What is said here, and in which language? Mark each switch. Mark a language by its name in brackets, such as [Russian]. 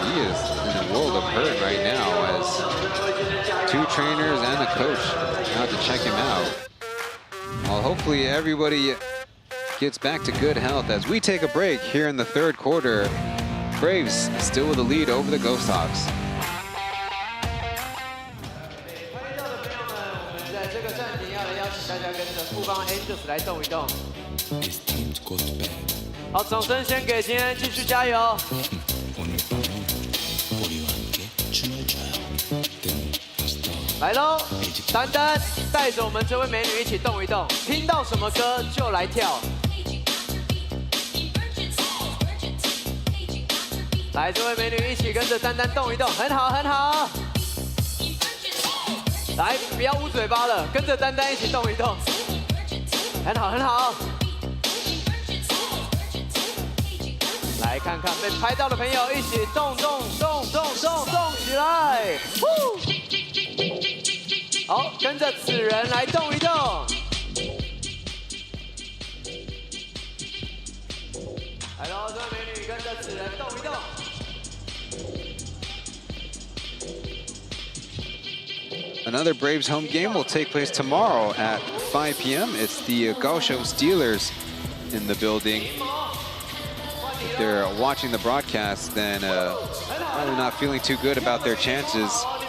[English] He is in a world of hurt right now as 2 trainers and a coach out to check him out. Well, hopefully everybody gets back to good health as we take a break here in the 3rd quarter. Braves still with the lead over the Ghosthawks. [Chinese] 在这个暂停要来邀请大家跟着富邦 Angels 来动一动。好，掌声先给今天继续加油。来喽，丹丹带着我们这位美女一起动一动，听到什么歌就来跳。来，这位美女一起跟着丹丹动一动，很好很好。来，不要捂嘴巴了，跟着丹丹一起动一动，很好很好。来看看被拍到的朋友，一起动动起来！好，跟着此人来动一动。来喽，这位美女跟着此人动一动。 [English] Another Braves home game will take place tomorrow at 5 p.m. It's the Kaohsiung Steelers in the building. If they're watching the broadcast, then probably not feeling too good about their chances.